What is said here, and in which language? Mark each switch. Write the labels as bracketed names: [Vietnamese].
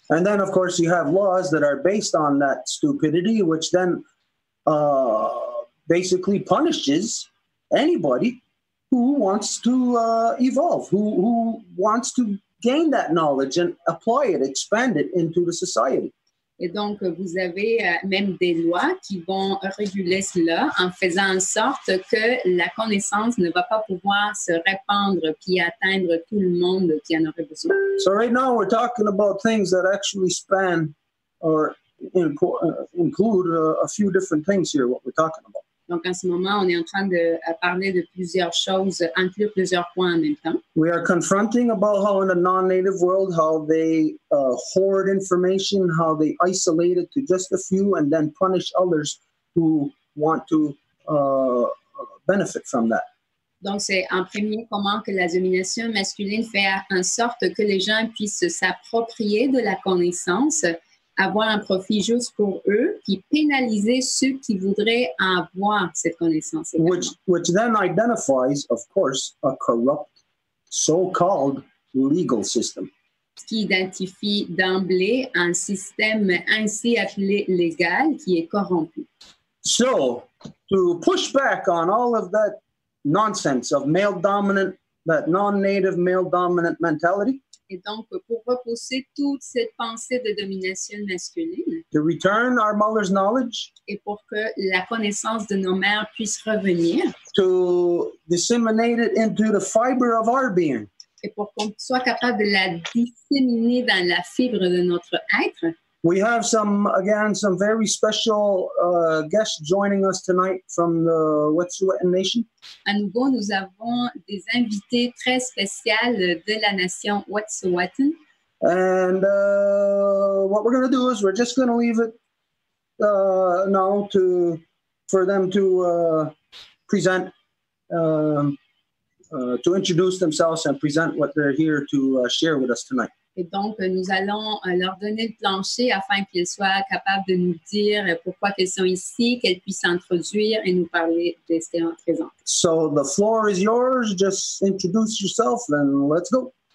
[English] And then, of course, you have laws that are based on that stupidity, which then basically punishes anybody who wants to evolve, who wants to gain that knowledge and apply it, expand it into the society. [French] Et donc, vous avez même des lois qui vont réguler cela en faisant en sorte que la connaissance ne va pas pouvoir se répandre puis atteindre tout le monde qui en aurait besoin. [English] So right now we're talking about things that actually span or include a few different things here, what we're talking about. [French] Donc, en ce moment, on est en train de parler de plusieurs choses, inclure plusieurs points en même temps. [English] We are confronting about how in the non-native world, how they hoard information, how they isolate it to just a few and then punish others who want to benefit from that. [French] Donc, c'est en premier comment que la domination masculine fait en sorte que les gens puissent s'approprier de la connaissance, avoir un profit juste pour eux, puis pénaliser ceux qui voudraient avoir cette connaissance. [English] Which then identifies, of course, a corrupt, so-called legal system. [French] Ce qui identifie d'emblée un système ainsi appelé légal qui est corrompu. [English] So, to push back on all of that nonsense of male-dominant, that non-native male-dominant mentality, [French] et donc, pour repousser toute cette pensée de domination masculine, [English] to return our mother's knowledge, [French] et pour que la connaissance de nos mères puisse revenir, [English] to disseminate it into the fiber of our being, [French] et pour qu'on soit capable de la disséminer dans la fibre de notre être, [English] we have some very special guests joining us tonight from the Wet'suwet'en Nation. [French] À nouveau, nous avons des invités très spéciaux de la nation Wet'suwet'en. [English] And what we're going to do is we're just going to leave it now for them to present, to introduce themselves and present what they're here to share with us tonight. [French] Et donc, nous allons leur donner le plancher afin qu'ils soient capables de nous dire pourquoi ils sont ici, qu'elles puissent s'introduire et nous parler de ce qu'elles représentent. [English] So the floor is yours. Just introduce yourself and let's go.